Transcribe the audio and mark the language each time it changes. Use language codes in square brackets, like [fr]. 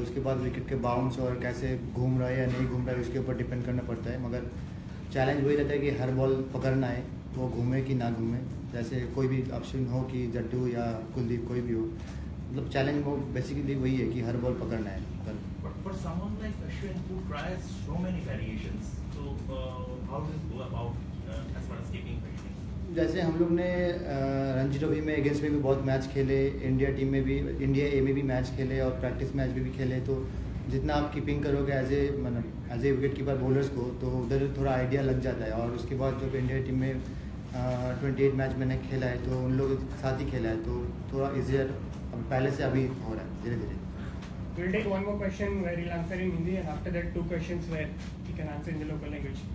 [hi] उसके बाद विकेट के बाउंस और कैसे घूम रहा है या नहीं घूम रहा है उसके ऊपर डिपेंड करना पड़ता है. मगर चैलेंज वही रहता है कि हर बॉल पकड़ना है, वो घूमे कि ना घूमे. जैसे कोई भी ऑप्शन हो कि जड्डू या कुलदीप कोई भी हो, मतलब चैलेंज वो बेसिकली वही है कि हर बॉल पकड़ना है. [en] For someone like Ashwin who tries so many variations, so how does it go about as far as keeping fitness? [hi] जैसे हम लोग ने रणजी ट्रॉफी में अगेंस्ट में भी बहुत मैच खेले, इंडिया टीम में भी, इंडिया ए में भी मैच खेले और प्रैक्टिस मैच में भी खेले. तो जितना आप कीपिंग करोगे [en] as a wicket keeper [hi] bowlers को तो उधर थोड़ा आइडिया लग जाता है. और उसके बाद जब इंडिया टीम में 28 मैच मैंने खेला है तो उन लोगों के साथ ही खेला है तो थोड़ा ईजियर पहले से अभी हो रहा है धीरे धीरे. [en] We'll take one more question where he'll answer in Hindi and after that 2 questions where he can answer in the local language.